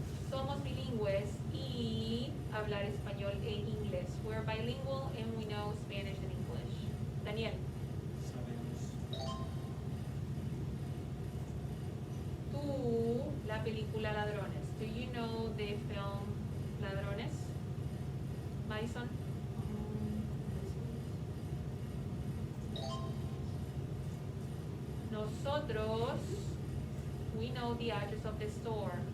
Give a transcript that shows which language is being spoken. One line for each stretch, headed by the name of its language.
Spanish: Somos bilingües y hablar español e inglés.
English: We're bilingual and we know Spanish and English. Daniel.
Spanish: Sabemos. Tú, la película Ladrones.
English: Do you know the film Ladrones? Madison?
Spanish: Nosotros,
English: we know the address of the store.